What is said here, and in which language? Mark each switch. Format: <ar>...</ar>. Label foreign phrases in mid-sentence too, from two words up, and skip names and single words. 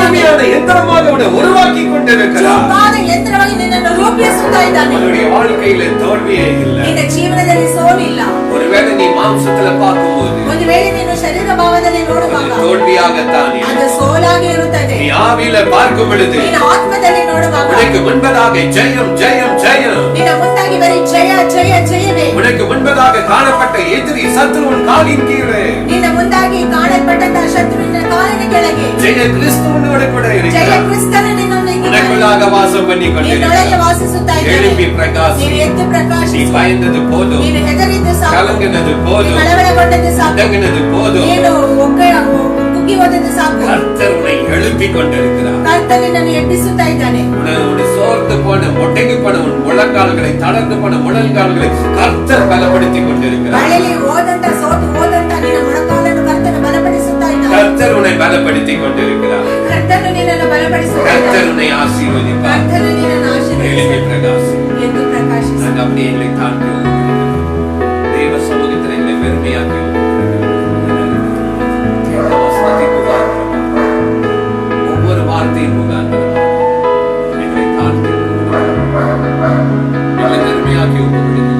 <ta>கூர்மையான எந்திரமாக உன்னை உருவாக்கி கொண்டிருக்கிறார்.</ta> <kn>ಚೂಪಾದ ಯಂತ್ರವಾಗಿ ನಿನ್ನನ್ನು ರೂಪಿಸುತ್ತಾ ಇದ್ದಾನೆ.</kn> <ta>உன்னுடைய வாழ்க்கையில தோல்வியே இல்லை.</ta> <kn>ನಿನ್ನ ಜೀವನದಲ್ಲಿ ಸೋಲಿಲ್ಲ.</kn> <ta>ஒருவேளை நீ மாம்சத்துல பார்க்கும்போது</ta> <kn>ಒಂದು ವೇಳೆ ನೀನು ಶರೀರ ಭಾವದಲ್ಲಿ ನೋಡುವಾಗ</kn> <ta>அது தோல்வியாகத்தான்</ta> <kn>ಅದು</kn> <ta>இருக்கும்.</ta> <kn>ಸೋಲಾಗಿ ಇರುತ್ತದೆ.</kn> <ta>நீ ஆவியில பார்க்கும் பொழுது</ta> <kn>ನೀನು ಆತ್ಮದಲ್ಲಿ ನೋಡುವಾಗ</kn> <ta>உனக்கு முன்பதாக ஜெயம் ஜெயம் ஜெயம்.</ta> <kn>ನಿನ್ನ ಮುಂದಾಗಿ ಬರೀ ಜಯ ಜಯ ಜಯವೇ.</kn> <ta>உனக்கு முன்பதாக காணப்பட்ட எதிரி சத்துருவின் காலின் கீழே</ta> <kn>ನಿನ್ನ ಮುಂದಾಗಿ ಕಾಣಲ್ಪಟ್ಟಂತಹ ಶತ್ರುವಿನ ಕಾಲಿನ ಕೆಳಗೆ</kn> <ta>ஜெய கிறிஸ்துவனோடு கூட</ta> <kn>ಜಯ</kn> <ta>இருக்கிறார்.</ta> <kn>ಕ್ರಿಸ್ತನು ನಿನ್ನೊಂದಿಗೆ</kn> <ta>உனக்குள்ளாக வாசம் பண்ணி</ta> <kn>ನಿನ್ನೊಳಗೆ</kn> <ta>கொண்டிருக்கிறார்.</ta> <kn>ವಾಸಿಸುತ್ತಾ</kn> <ta>எழும்பி</ta> <kn>ಇದ್ದಾನೆ.</kn> <ta>பிரகாசி.</ta> <kn>ನೀನು ಎದ್ದು</kn> <ta>நீ</ta> <kn>ಪ್ರಕಾಶಿಸು.</kn> <ta>பயந்தது போதும்.</ta> <kn>ನೀನು ಹೆದರಿದ್ದು ಸಾಕು.</kn> <ta>கலங்கினது போதும்.</ta> <kn>ಕಳವಳಗೊಂಡದ್ದು ಸಾಕು.</kn> <ta>அடங்கினது போதும்.</ta> <kn>ನೀನು ಕುಗ್ಗಿ ಹೋದದ್ದು ಸಾಕು.</kn> <ta>கர்த்தர் உன்னை எழுப்பிக் கொண்டிருக்கிறார்.</ta> <kn>ಕರ್ತನು ನಿನ್ನನ್ನು ಎಬ್ಬಿಸುತ್ತಾ ಇದ್ದಾನೆ.</kn> <ta>உன்னுடைய சோர்ந்து போன முட்டைக்கு போன உன் முழங்கால்களை தளர்ந்து போன முழங்கால்களை கர்த்தர் பலப்படுத்திக் கொண்டிருக்கிறார்.</ta> <kn>ಮಳೆಯಲ್ಲಿ ಸೋತು ಹೋದಂತ ನಿನ್ನ ಮೊಣಕಾಲನ್ನು ಕರ್ತನು ಬಲಪಡಿಸುತ್ತಾ ಇದ್ದಾನೆ.</kn> <ta>கர்த்தர் உன்னை பலப்படுத்திக் கொண்டிருக்கிறார்.</ta> <kn>ಕರ್ತನು ನಿನ್ನನ್ನು ಬಲಪಡಿಸುತ್ತಾ</kn> <ta>கர்த்தர்</ta> <kn>ಇದ್ದಾನೆ.</kn> <ta>உன்னை ஆசீர்வதிப்பார்.</ta> <kn>ಕರ್ತನು ನಿನ್ನನ್ನು</kn> <ta>எழுப்பி</ta> <kn>ಆಶೀರ್ವದಿಸುತ್ತಾನೆ.</kn> <ta>பிரகாசி.</ta> <kn>ಎಂದು ಪ್ರಕಾಶಿಸು.</kn> <ta>நாங்கள் அப்படியே எங்களை தாழ்த்தி தேவ சமூகத்தில் எங்களை பெருமையாக்கி ஒவ்வொரு வார்த்தையின் முகாந்திரமாக எங்களை தாழ்த்தி எங்களை பெருமையாக்கி ஒப்புக்கொடுக்கிறோம்.</ta>